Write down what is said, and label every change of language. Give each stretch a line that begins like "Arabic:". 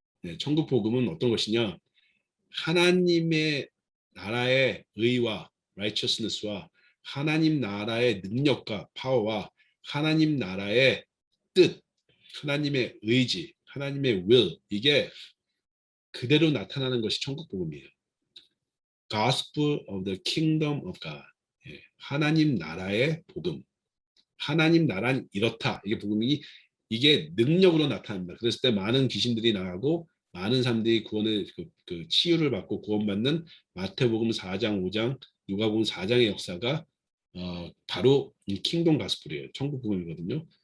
Korean: 네, 천국 복음은 어떤 것이냐? 하나님의 나라의 의와 righteousness와 하나님 나라의 능력과 파워와 하나님 나라의 뜻, 하나님의 의지, 하나님의 will 이게 그대로 나타나는 것이 천국 복음이에요.
English: Gospel of the Kingdom of God.
Korean: 예, 하나님 나라의 복음. 하나님 나라는 이렇다. 이게 복음이 이게 능력으로 나타납니다. 그랬을 때 많은 귀신들이 나가고 많은 사람들이 구원을 그 치유를 받고 구원받는 마태복음 4장, 5장, 누가복음 4장의 역사가 바로 이 킹덤 가스펠이에요. 천국 복음이거든요.